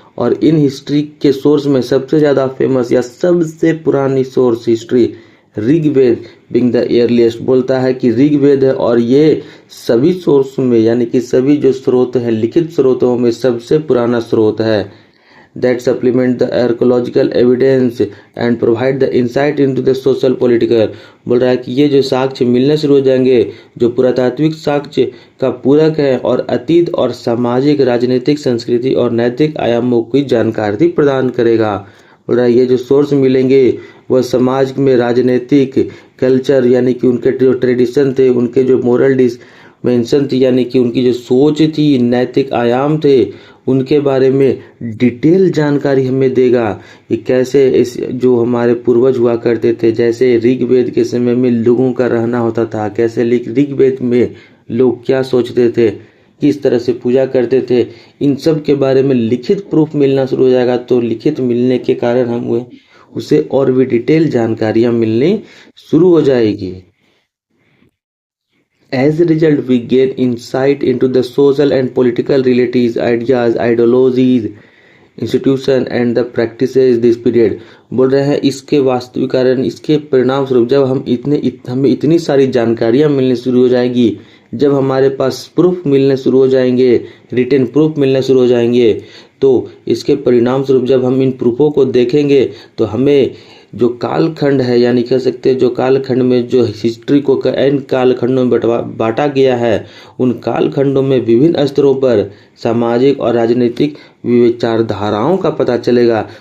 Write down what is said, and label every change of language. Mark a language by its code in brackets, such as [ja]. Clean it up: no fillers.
[hi] और in history के source में सबसे ज़्यादा फेमस या सबसे पुरानी source history Rigveda [en] being the earliest [hi] बोलता है कि ऋग्वेद है, और ये सभी सोर्स में यानी कि सभी जो स्रोत है लिखित स्रोतों में सबसे पुराना स्रोत है। [en] that supplement the archaeological evidence and provide the insight into the social political। [hi] बोल रहा है कि ये जो साक्ष्य मिलने शुरू हो जाएंगे जो पुरातात्विक साक्ष्य का पूरक है और अतीत और सामाजिक राजनीतिक संस्कृति और नैतिक आयामों की जानकारी प्रदान करेगा। बोल रहा है ये जो सोर्स मिलेंगे वह समाज में राजनीतिक कल्चर यानी कि उनके जो ट्रेडिशन थे, उनके जो मोरल डिमेंशन थी यानी कि उनकी जो सोच थी, नैतिक आयाम थे, उनके बारे में डिटेल जानकारी हमें देगा कि कैसे इस जो हमारे पूर्वज हुआ करते थे, जैसे ऋग्वेद के समय में लोगों का रहना होता था, कैसे ऋग्वेद में लोग क्या सोचते थे, किस तरह से पूजा करते थे, इन सब के बारे में लिखित प्रूफ मिलना शुरू हो जाएगा। तो लिखित मिलने के कारण हम उसे और भी डिटेल जानकारियां मिलनी शुरू हो जाएगी। [en] As a result, we gain insight into the social and political realities, ideas, ideologies, institution and the practices this period। [hi] बोल रहे हैं इसके वास्तविक कारण, इसके परिणाम स्वरूप जब हमें इतनी सारी जानकारियां मिलनी शुरू हो जाएगी, जब हमारे पास प्रूफ मिलने शुरू हो जाएंगे, रिटन प्रूफ मिलने शुरू हो जाएंगे, तो इसके परिणाम स्वरूप जब हम इन प्रूफों को देखेंगे तो हमें जो कालखंड है यानी कह सकते हैं जो कालखंड में जो हिस्ट्री को इन कालखंडों में बांटा गया है, उन कालखंडों में विभिन्न स्तरों पर सामाजिक और राजनीतिक विचारधाराओं का पता चलेगा।